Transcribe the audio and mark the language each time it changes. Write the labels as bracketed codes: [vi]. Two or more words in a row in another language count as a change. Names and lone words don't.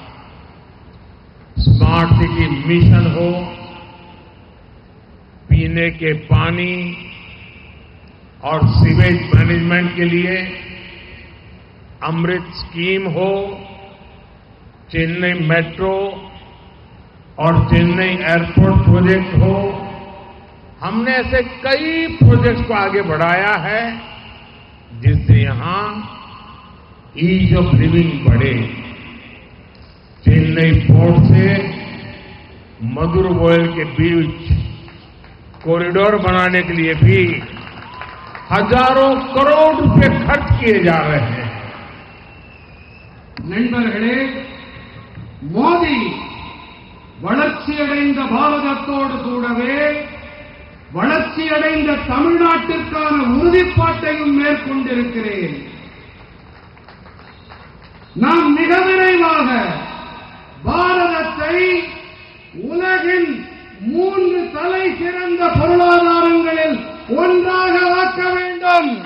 [hi] स्मार्ट सिटी मिशन हो, पीने के पानी और [en] sewage management [hi] के लिए अमृत स्कीम हो, चेन्नई मेट्रो और चेन्नई [en] airport project [hi] हो, हमने ऐसे कई प्रोजेक्ट्स को आगे बढ़ाया है जिससे यहां [en] ease of living [hi] बढ़े। चेन्नई पोर्ट से मदुरवोयल के बीच कॉरिडोर बनाने के लिए भी हजारों करोड़ रुपए खर्च किए जा रहे हैं। [ta] நண்பர்களே, மோடி வளர்ச்சியடைந்த பாரதத்தோடு கூடவே வளர்ச்சியடைந்த தமிழ்நாட்டிற்கான உறுதிப்பாட்டையும் மேற்கொண்டிருக்கிறேன். நாம் மிக விரைவாக பாரதத்தை உலகின் 3 தலை சிறந்த பொருளாதாரங்களில் ஒன்றாக ஆக்க வேண்டும்.